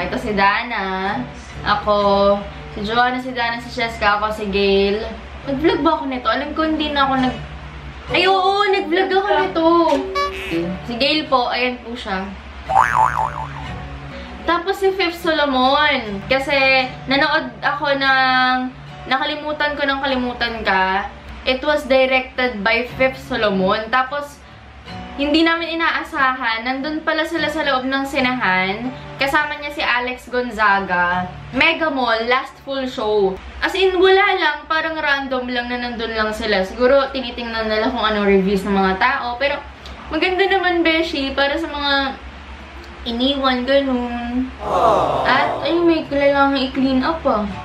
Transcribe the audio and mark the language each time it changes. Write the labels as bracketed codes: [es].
[tl] Ito si Dana. Ako. Si Joanna, si Dana, si Cheska. Ako, si Gail. Nag-vlog ba ako nito? Alam ko, hindi na ako Ay, oo! Nag-vlog ako nito. Si Gail po. Ayan po siya. Tapos si Fifth Solomon. Kasi, nanood ako ng Nakalimutan Ko ng Kalimutan Ka. [en] It was directed by Fifth Solomon. [tl] Tapos, hindi namin inaasahan. Nandun pala sila sa loob ng sinahan. Kasama niya si Alex Gonzaga. [en] Mega Mall, last full show. As in, [tl] wala lang. Parang random lang na nandun lang sila. Siguro, tinitingnan nila kung anong reviews ng mga tao. Pero, maganda naman, beshi. Para sa mga iniwan, ganun. At, ay, may kailangan i-clean up, ah.